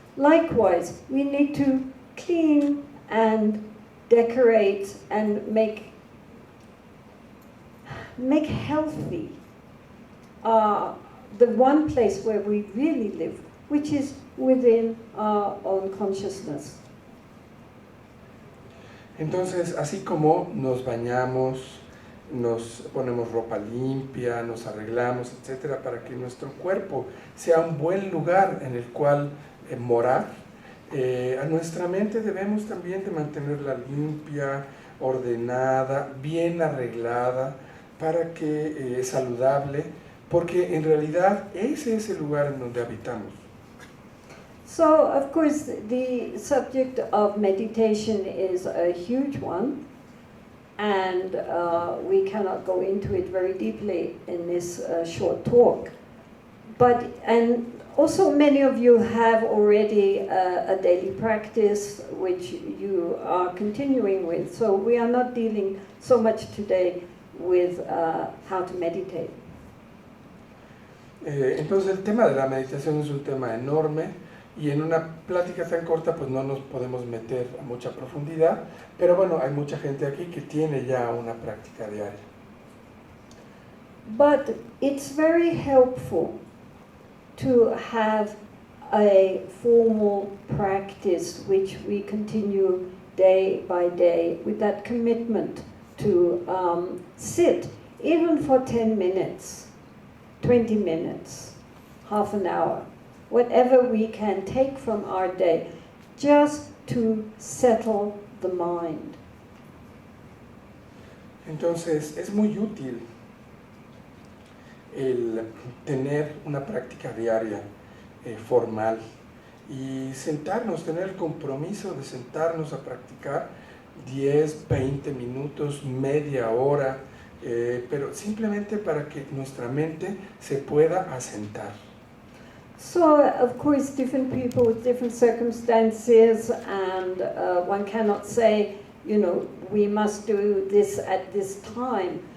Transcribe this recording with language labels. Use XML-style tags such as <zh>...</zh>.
<en>Likewise, we need to clean and decorate and make healthy the one place where we really live, which is within our own consciousness.</en> <es>Entonces, así como nos bañamos, nos ponemos ropa limpia, nos arreglamos, etcétera, para que nuestro cuerpo sea un buen lugar en el cual morar, a nuestra mente debemos también de mantenerla limpia, ordenada, bien arreglada, para que es saludable, porque en realidad ese es el lugar en donde habitamos.</es> <en>So, of course, the subject of meditation is a huge one, and we cannot go into it very deeply in this short talk. And also many of you have already a daily practice which you are continuing with, so we are not dealing so much today with how to meditate.</en> <es>Entonces el tema de la meditación es un tema enorme y en una plática tan corta pues no nos podemos meter a mucha profundidad, pero bueno, hay mucha gente aquí que tiene ya una práctica diaria.</es> <en>But it's very helpful to have a formal practice which we continue day by day with that commitment to sit, even for 10 minutes, 20 minutes, half an hour, whatever we can take from our day, just to settle the mind.</en> <es>Entonces, es muy útil el tener una práctica diaria formal y sentarnos, tener el compromiso de sentarnos a practicar 10, 20 minutos, media hora, pero simplemente para que nuestra mente se pueda asentar.</es> <en>So, of course, different people with different circumstances, and one cannot say, we must do this at this time.</en>